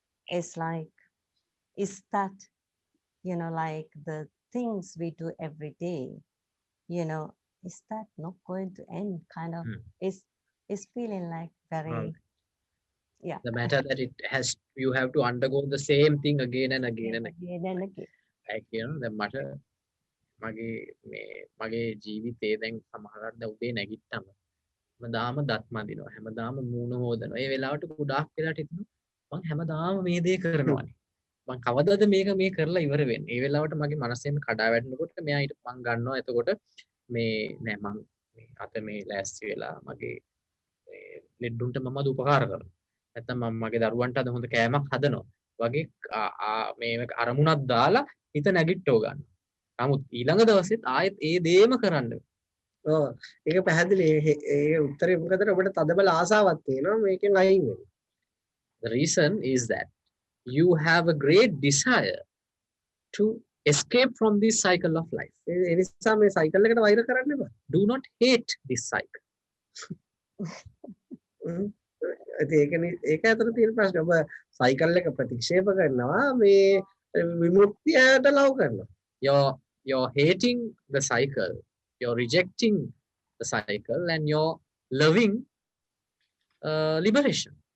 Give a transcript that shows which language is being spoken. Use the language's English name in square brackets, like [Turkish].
[English] is like, is that, you know, like the things we do every day, you know, is that not going to end? Kind of, is feeling like very, yeah. The matter that it has, you have to undergo the same thing again and again and again. Again and again. Like, you know, the matter, [Sinhala] මගේ ජීවිතේ දැන් සමහරවිට දැන් උදේ නැගිට්ටම හැමදාම දත් මදිනවා හැමදාම මූණ හොදනවා ඒ වෙලාවට ගොඩාක් වෙලාට හිතෙනවා මං හැමදාම මේ දේ කරනවානේ මං කවදාද මේක මේ කරලා ඉවර වෙන්නේ ඒ වෙලාවට මගේ මනසෙම කඩා වැටෙනකොට මෙයා ඊට මං ගන්නවා එතකොට මේ නෑ මං මේ අත මේ ලෑස්ති වෙලා මගේ ලෙඩුන්ට මම උපකාර කරනවා නැත්නම් මම මගේ දරුවන්ට අද හොඳ කෑමක් හදනවා වගේ මේ අරමුණක් දාලා හිත නැගිට්ටව ගන්න. නමුත් ඊළඟ දවසෙත් ආයෙත් ඒ දේම කරන්න. ඔව් ඒක පැහැදිලි ඒ උත්තරේ මොකද ඔබට තදබල ආසාවක් තියෙනවා මේකෙන් අයින් වෙන්න. [English] The reason is that you have a great desire to escape from this cycle of life. [Sinhala] ඒ නිසා මේ සයිකල් එකට වෛර කරන්න එපා. [English] Do not hate this cycle. [Sinhala] ඒක අතර තියෙන ප්‍රශ්නේ ඔබ සයිකල් එක ප්‍රතික්ෂේප කරනවා මේ විමුක්තියට ලව් කරනවා. [English] You're hating the cycle, you're rejecting the cycle, and you're loving liberation.